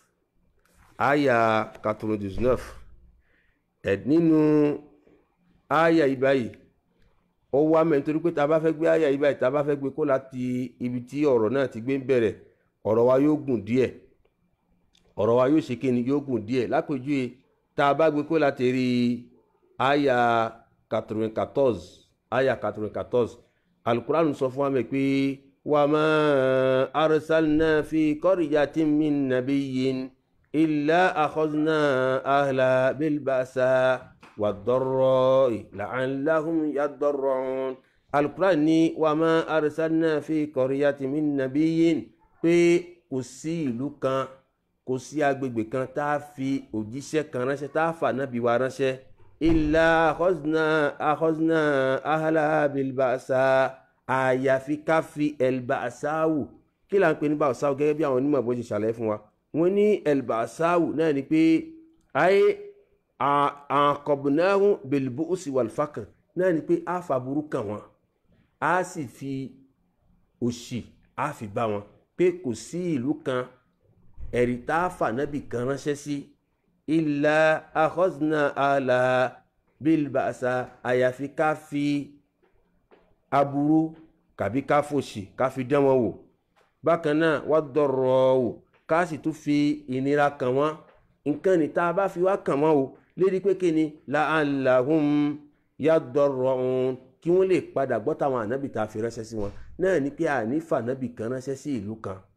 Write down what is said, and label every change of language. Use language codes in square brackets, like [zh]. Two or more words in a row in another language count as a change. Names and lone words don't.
[yo] àyà 99 nínú àyà ìbáyìí ó wá mẹ́ nítorí pé tá a bá fẹ́ gbé àyà ìbáyìí tá a bá fẹ́ gbé kó láti ibi tí ọ̀rọ̀ náà ti gbé ń bẹ̀rẹ̀ ọ̀rọ̀ wa yóò gùn díẹ̀ ọ̀rọ̀ wa yóò ṣe kí ni yóò gùn díẹ̀ lápèjúwe tá a bá gbé kó láti rí àyà 94 àyà 94 Al-Qur'an sọ fún wa mẹ́ pé [ar] وما أرسلنا في قرية من نبي إلا أخذنا أهلها بالبأساء والضراء لعلهم يضرعون. [yo] Al-Qur'an ní [ar] وما أرسلنا في قرية من نبي [yo] pé kò sí ìlú kan kò sí agbègbè kan tá a fi òjíṣẹ́ kan ránṣẹ́ tá a fà nábì wa ránṣẹ́ [ar] إلا أخذنا أهلها بالبأساء [yo] àyàfi ká fi el-ba'sa'u kí là ń pè ní ba'sa'u gẹ́gẹ́ bí àwọn onímọ̀ bó ṣe ṣàlàyé fún wa wọ́n ní el-ba'sa'u náà ni pé ayé [ar] عاقبناهم بالبؤس والفقر [yo] náà ni pé a fa burú kàn wọ́n a sì fi òṣì a fi bá wọn pé kò sí ìlú kan ẹ̀rí tá a fà nábì kan ránṣẹ́ sí [ar] إلا أخذنا أهلها بالبأساء [yo] àyàfi ká fi aburú kàbí ká fòṣì ká fi dán wọn wò bákan náà wad-darra'u ká sì tún fi ìnira kàn wọ́n nǹkan ní tá a bá fi wá kàn wọ́n o lérí pé kí ni [ar] لعلهم يضرعون [yo] kí wọ́n lè padà gbọ́ táwọn ànábì tá a fi ránṣẹ́ sí wọn náà ní pé àní fànábì kan ránṣẹ́ sí ìlú kan